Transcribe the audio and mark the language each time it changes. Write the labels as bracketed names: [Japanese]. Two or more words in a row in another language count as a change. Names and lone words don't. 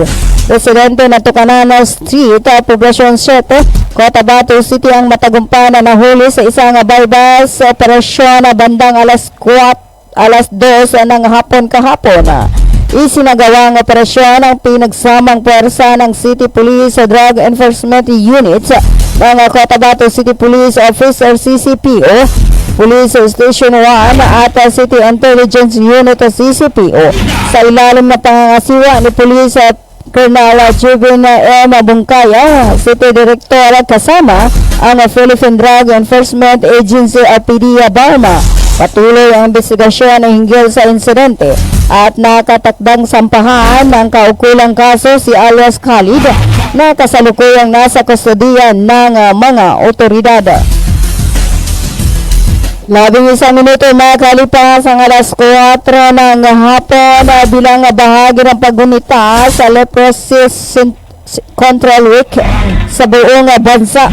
[Filipino] Residente ng Tucanana Street, Poblacion 7, Cotabato City ang matagumpay na nahuli sa isang bypass operasyon bandang alas 2 ng hapon kahapon. Isinagawang operasyon ang pinagsamang puwersa ng City Police Drug Enforcement Units ng Cotabato City Police Office or CCPO, Police Station 1 at City Intelligence Unit o CCPO sa ilalim na pangangasiwa ni Police Colonel Jubin M. Bungkaya, City Director kasama ang Philippine Drug Enforcement Agency RPD Barma. Patuloy ang investigasyon hinggil sa insidente at nakatakdang sampahan ng kaukulang kaso si alias Khalid na kasalukuyang nasa kustodiyan ng mga otoridad. 11 minuto makalipas ang alas 4 ng hapon bilang bahagi ng paggunita sa Leprosy Control Week sa buong bansa.